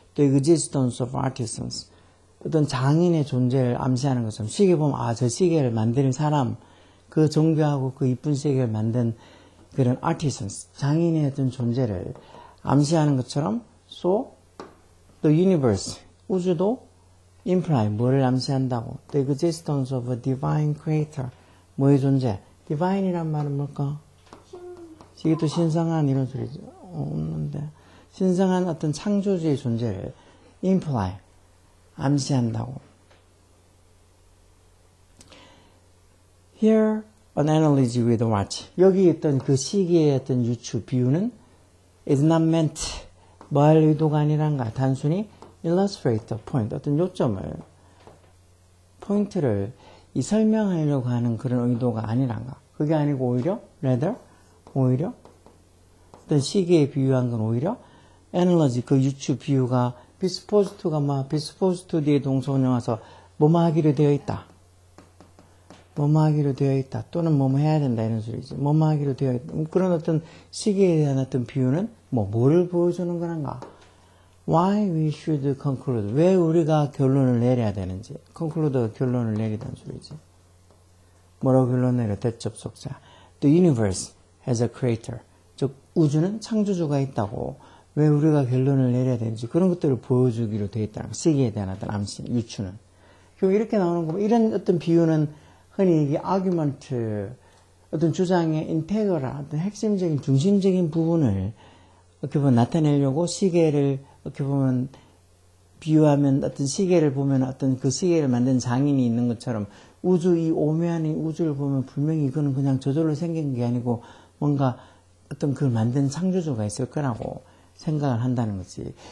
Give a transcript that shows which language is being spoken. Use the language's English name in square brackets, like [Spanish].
[English] The existence of artisans [Korean] 어떤 장인의 존재를 암시하는 것처럼 시계 보면 아, 저 시계를 만드는 사람 그 정교하고 그 이쁜 시계를 만든 그런 artisans 장인의 어떤 존재를 암시하는 것처럼 [English] so the universe [Korean] 우주도 imply 뭐를 암시한다고 [English] the existence of a divine creator [Korean] 뭐의 존재 divine이란 말은 뭘까? 이게 또 신성한 이런 소리죠. 없는데 신성한 어떤 창조주의 존재를 imply 암시한다고. [English] Here an analogy with a watch. [Korean] 여기 있던 그 시계의 어떤 유추 비유는 [English] is not meant [Korean] 뭐 할 의도가 아니란가 단순히 [English] illustrate a point [Korean] 어떤 요점을 포인트를 이 설명하려고 하는 그런 의도가 아니란가. 그게 아니고 오히려 오히려 어떤 시계에 비유한 건 오히려 analogy 그 유추 비유가 [English] be supposed to [Korean] 가 뭐 be supposed to 뒤에 동사원형 와서 뭐뭐 하기로 되어 있다. 뭐뭐 하기로 되어 있다. 또는 뭐뭐 해야 된다 이런 소리지. 뭐뭐 하기로 되어 있다. 그런 어떤 시계에 대한 어떤 비유는 뭐를 보여주는 거란가. [English] Why we should conclude. [Korean] 왜 우리가 결론을 내려야 되는지. conclude가 결론을 내리다는 소리지. 뭐라고 결론 내려? 대접속사. [English] The universe has a creator. [Korean] 즉 우주는 창조주가 있다고. 왜 우리가 결론을 내려야 되는지 그런 것들을 보여주기로 되어 있다는 거. 시계에 대한 어떤 암시, 유추는. 결국 이렇게 나오는 거 이런 어떤 비유는 흔히 이게 argument, 어떤 주장의 인테그랄, 어떤 핵심적인 중심적인 부분을 어떻게 보면 나타내려고 시계를 어떻게 보면 비유하면 어떤 시계를 보면 어떤 그 시계를 만든 장인이 있는 것처럼 우주 이 오묘한 이 우주를 보면 분명히 이거는 그냥 저절로 생긴 게 아니고 뭔가 어떤 그걸 만든 창조주가 있을 거라고 생각을 한다는 거지.